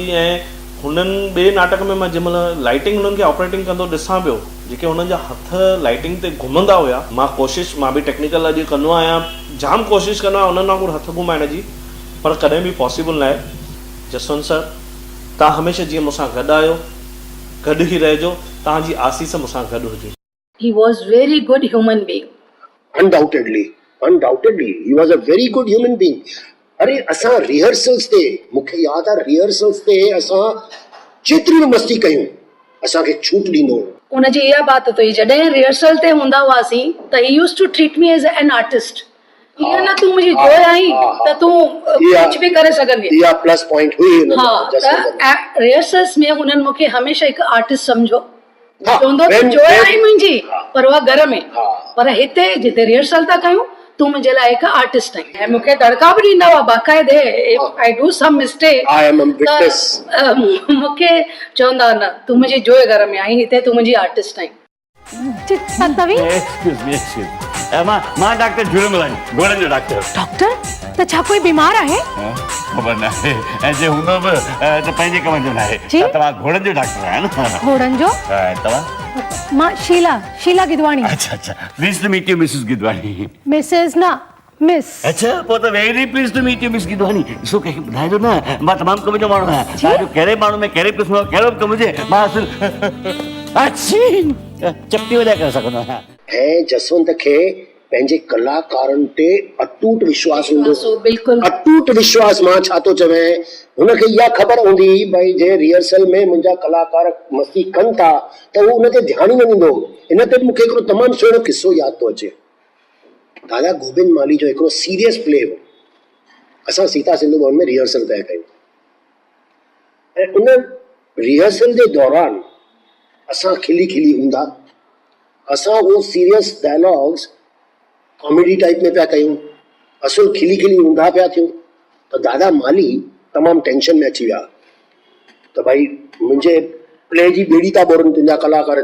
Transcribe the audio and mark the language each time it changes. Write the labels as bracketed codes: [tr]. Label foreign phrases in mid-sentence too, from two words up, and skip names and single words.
[sd] ऐं हुननि ॿिए नाटक में मां जंहिंमहिल लाइटिंग हुननि खे ऑपरेटिंग कंदो ॾिसां पियो, जेके हुननि जा हथ लाइटिंग ते घुमंदा हुया, मां बि टेक्निकल अॼु कंदो आहियां, जाम कोशिशि कंदो आहियां उन्हनि वांगुरु हथ घुमाइण जी, पर कॾहिं बि पॉसिबल न आहे। जसवंत सर, तव्हां हमेशह जीअं मूंसां गॾु आहियो, गॾु ई रहिजो, तव्हांजी आसीस मूंसां गॾु हुजे। [en] He was very good human being. Undoubtedly, he was a very good human being. [sd] अरे असां रिहर्सल्स ते, मूंखे यादि आहे रिहर्सल्स ते असां जेतिरी बि मस्ती कयूं असांखे छूट ॾींदो हो। उनजी इहा बात हुई, जॾहिं रिहर्सल ते हूंदा हुआसीं त [en] he used to treat me as an artist. [sd] हीअं न तूं मुंहिंजी जोइ आई त तूं कुझु बि करे सघंदी। इहा [en] plus point [sd] हुई। हा, त रिहर्सल्स में हुननि मूंखे हमेशह हिकु आर्टिस्ट सम्झो। चवंदो जोइ आई मुंहिंजी, पर उहा घर में, पर हिते जिते रिहर्सल था कयूं तूं मुंहिंजे लाइ हिकु आर्टिस्ट आहीं। ऐं मूंखे तड़का बि ॾींदा हुआ बाक़ाइदे, [en] I do some mistake [sd] मूंखे चवंदा न तूं मुंहिंजी जोइ घर में आई, हिते तूं मुंहिंजी आर्टिस्ट आहीं। [en] Excuse me. [sd] मां डॉक्टर झूलेलाल घोड़नि जो डॉक्टर। डॉक्टर त छा कोई बीमार आहे? ख़बर न आहे ऐं जे हूंदो बि त पंहिंजे कम जो न आहे। जी? तव्हां घोड़नि जो डॉक्टर आहियो न? घोड़नि जो? तव्हां? मां शीला गिदवाणी। अच्छा अच्छा, [en] pleased to meet you Mrs Gidwani. [sd] मिसेस ना मिस। अच्छा, पोइ त [en] very pleased to meet you Miss Gidwani. [sd] ॾिसो कंहिंखे ॿुधाइजो न, मां तमामु कम जो माण्हू आहियां। तव्हांजो कहिड़े माण्हू में कहिड़े क़िस्म जो कहिड़ो बि कमु हुजे मां चपटी वॼाए करे सघंदो आहियां। ऐं जसवंत खे पंहिंजे कलाकारनि ते अटूट विश्वास हूंदो। बिल्कुलु अटूट विश्वास। मां छा थो चवां, हुनखे इहा ख़बर हूंदी भई जे रिहर्सल में मुंहिंजा कलाकार मस्ती कनि था त उहो उन ते ध्यानु ई न ॾींदो। इन ते मूंखे हिकिड़ो तमामु सुहिणो किस्सो यादि थो अचे। दादा गोबिंद माली जो हिकिड़ो [en] serious play [sd] हो। असां सीता सिंधु भवन में रिहर्सल तय कयूं ऐं उन रिहर्सल जे दौरान असां खिली खिली हूंदा। असां उहो [en] serious dialogues comedy type [sd] में पिया कयूं, असुल खिली खिली हूंदा पिया थियूं। त दादा माली तमामु टेंशन में अची विया त भाई मुंहिंजे प्ले जी ॿेड़ी था ॿोड़नि तुंहिंजा कलाकार।